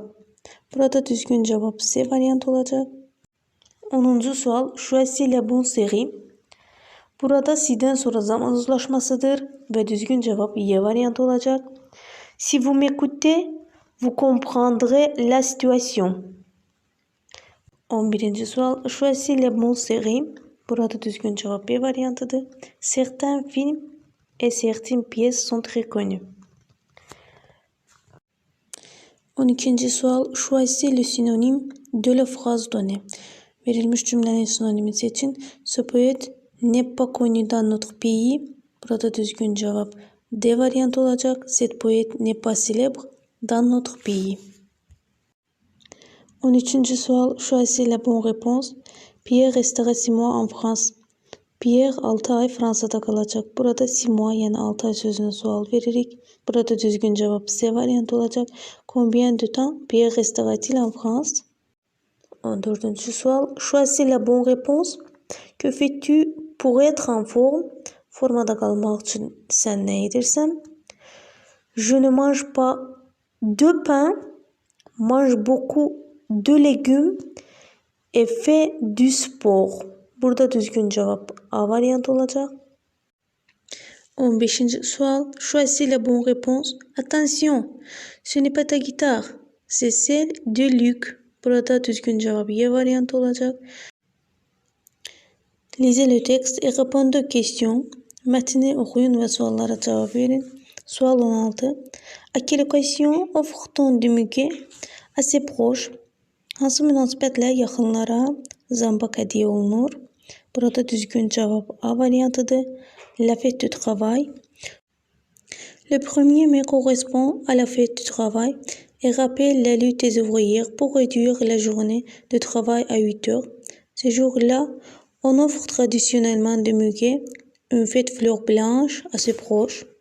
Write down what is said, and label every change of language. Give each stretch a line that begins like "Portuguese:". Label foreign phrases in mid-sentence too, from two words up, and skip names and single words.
Azerbaijani: Burada düzgün cevap C variantı olacak. 10. sual.
French: Choisis la bonne série.
Azerbaijani: Burada C'den sonra zaman uzlaşmasıdır ve düzgün cevap Y variantı olacak.
French: Si vous m'écoutez, vous comprendrez la situation. 11. sual. Choisis la bonne série.
Azerbaijani: Burada düzgün cevap B variantıdır.
French: Certains films et certaines pièces sont très connus.
Azerbaijani: 12. sual.
French: Choisis le synonyme de la phrase donnée.
Azerbaijani: Verilmiş cümlenin sinonimi seçin.
French: Ce poète n'est pas connu dans notre pays.
Azerbaijani: Burada düzgün cevap D variantı olacak.
French: Cet poète n'est pas célèbre dans notre pays.
Azerbaijani: 13. sual.
French: Choisis la bonne réponse. Pierre restera 6 mois en France.
Azerbaijani: Pierre 6 ay Fransa'da kalacak. Burada 6 mois yani 6 ay sözüne sual veririk. Burada düzgün cevap C variantı olacak.
French: Combien de temps Pierre restera-t-il en France?
Azerbaijani: 14. sual.
French: Choisis la bonne réponse. Que fais-tu pour être en forme?
Azerbaijani: Formada kalmak için sen ne edirsən?
French: Je ne mange pas de pain, mange beaucoup de légumes et fais du sport.
Azerbaijani: Burada düzgün cevap A variantı olacak. 15. sual.
French: Choisis la bonne réponse. Attention, ce n'est pas ta guitare, c'est celle de Luc.
Azerbaijani: Burada düzgün cevap Y variantı olacak.
French: Lisez le texte et répondez aux questions.
Turkish: Metni okuyun ve sorulara cevap verin.
Azerbaijani: Sual 16.
French: À quelle occasion offre-t-on du muguet à ses proches?
Azerbaijani: Hansı münasibətlə yaxınlara zambaq hədiyyə olunur? Burada düzgün cevap A variantıdır.
French: La fête du travail. Le 1er mai correspond à la fête du travail et rappelle la lutte des ouvrières pour réduire la journée de travail à 8 heures. Ce jour-là, on offre traditionnellement des muguets, une fête fleur blanche à ses proches.